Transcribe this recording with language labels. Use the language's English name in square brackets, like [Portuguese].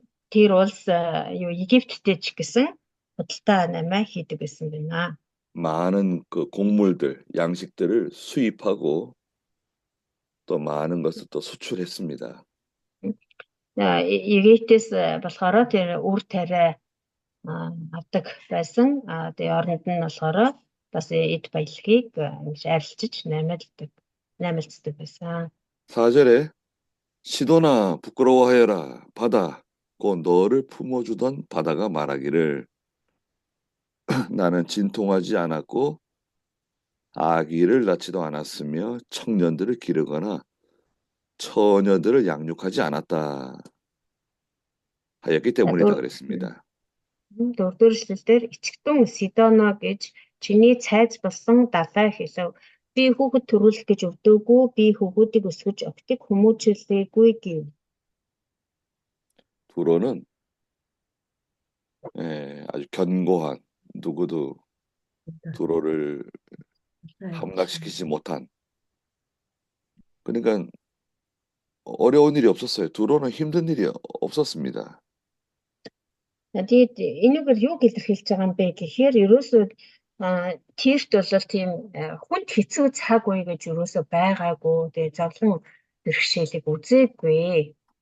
[Mongolian] Тэр улс юу Египттэй ч гэсэн худалдаа намаа хийдэг байсан байна. [Korean] 많은 그 곡물들, 양식들을 수입하고 또 많은 것을 또 수출했습니다. [Mongolian] Египтээс болохоор тэр үр тариа авдаг байсан. Тэгээ оронд нь болохоор бас эд баялагийг арилжиж наймалцдаг байсан. [Korean] 4절에 시도나 부끄러워하여라 바다 곧 너를 품어주던 바다가 말하기를 나는 진통하지 않았고 아기를 낳지도 않았으며 청년들을 기르거나 처녀들을 양육하지 않았다 하였기 때문이다 그랬습니다. [Mongolian] 4-р эшлэлдэр ичгтэн Сидоно гэж чиний цайз болсон далай хэлв. Би хүүхэд төрүүлэх гэж өвдөөгүй, би хүүхдийг өсгөж өгтөг хүмүүжүүлээгүй гэв. [Korean] 두로는 아주 견고한 누구도 두로를 함락시키지 못한 그러니까 어려운 일이 없었어요. 두로는 힘든 일이 없었습니다. [Mongolian] Тэгээд энийг юу илэрхийлж байгаа юм бэ гэхээр ерөөсөө тийшт бол тийм хүнд хэцүү цаг үе гэж ерөөсөө байгаагүй. Тэгээд зовлон бэрхшээлийг үзээгүй.